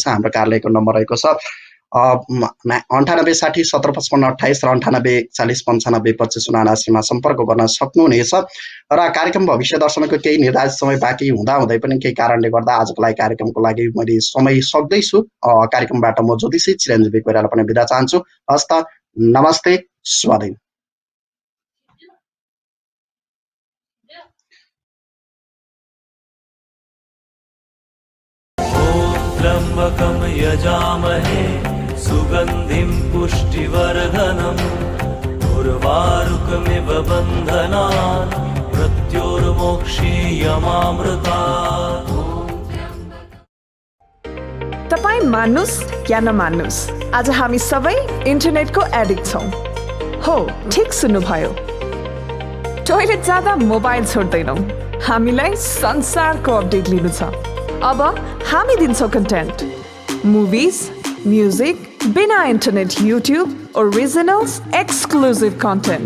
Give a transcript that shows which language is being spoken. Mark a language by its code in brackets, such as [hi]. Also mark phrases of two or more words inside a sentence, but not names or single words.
[ne] हाम्रो कार्यालयको नम्बर रहेको छ 98 60 17 55 28 र 98 40 95 25 79 सम्पर्क गर्न सक्नुहुनेछ। र कार्यक्रम भविष्य दर्शनको केही निर्धारित समय बाँकी हुँदै पनि केही कारणले गर्दा आजको लागि कार्यक्रमको लागि मैले समय सक्दैछु। कार्यक्रमबाट म ज्योतिषी चिरञ्जीवी कोइराला पनि बिदा चाहन्छु। हस्त नमस्ते, शुभदिन। [sa] त्र्यम्बकं यजामहे सुगन्धिं पुष्टिवर्धनम् उर्वारुकमिव बन्धनान् मृत्योर्मोक्षीयमामृतात्। [ne] तपाईँ मान्नुस् या नमान्नुस्, आज हामी सबै इन्टरनेटको एडिक्ट छौँ। हो, ठिक सुन्नुभयो। टोयलेट जाँदा मोबाइल छोड्दैनौँ। हामीलाई संसारको अपडेट लिनु छ। अब हामी दिन्छौँ [en] content, movies, music, [ne] बिना [en] internet YouTube, originals, exclusive content.